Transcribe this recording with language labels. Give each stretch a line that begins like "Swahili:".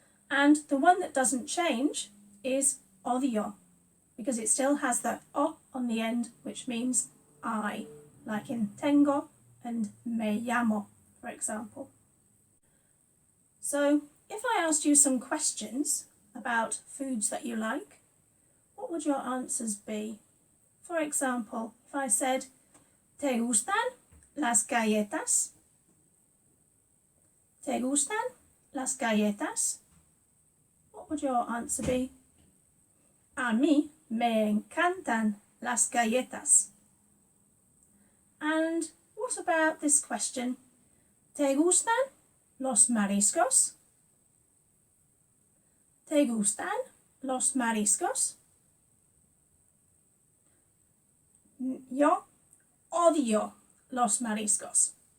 English: And the one that doesn't change is odio, because it still has the o on the end, which means I, like in tengo and me llamo, for example. So if I asked you some questions about foods that you like, what would your answers be? For example, if I said,
Spanish: ¿te gustan las galletas? ¿Te gustan las galletas?
English: What would your answer be?
Spanish: A mí me encantan las galletas.
English: And what about this question?
Spanish: ¿Te gustan los mariscos? ¿Te gustan los mariscos? Yo odio los mariscos.